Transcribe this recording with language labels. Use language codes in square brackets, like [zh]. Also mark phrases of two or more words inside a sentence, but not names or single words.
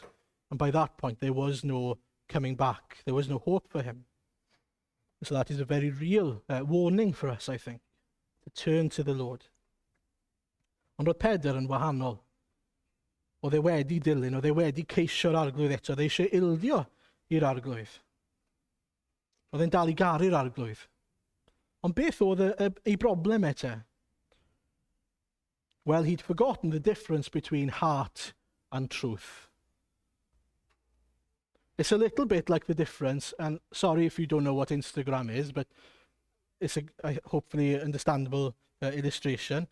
[en] And by that point there was no coming back. There was no hope for him. So that is a very real warning for us, I think, to turn to the Lord. [cy] Ond oedd Pedr yn wahanol. Oedd e wedi dilyn, oedd e wedi ceisio'r arglwydd eto. Oedd e eisiau ildio i'r arglwydd. Oedd e'n dal i garu'r arglwydd. Ond beth oedd ei broblem eto? [en] Well, he'd forgotten the difference between heart and truth. It's a little bit like the difference, and sorry if you don't know what Instagram is, but it's a hopefully understandable illustration.